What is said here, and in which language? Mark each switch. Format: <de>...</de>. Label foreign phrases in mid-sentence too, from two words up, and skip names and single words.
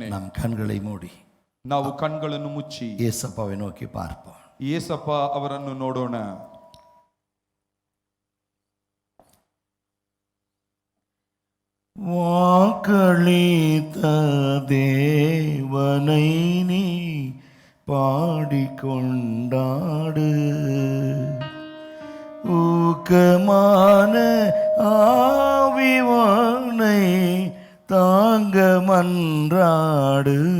<ta>நாம் கண்களை மூடி</ta> <kn>ನಾವು ಕಣ್ಗಳನ್ನು ಮುಚ್ಚಿ</kn> <ta>இயேசப்பாவை நோக்கி பார்ப்போம்.</ta> <kn>ಯೇಸಪ್ಪ ಅವರನ್ನು ನೋಡೋಣ.</kn> <ta>வாக்களித்த தேவனை நீ பாடிக்கொண்டாடு, ஊக்கமான ஆவிவானை தாங்க மன்றாடு,</ta>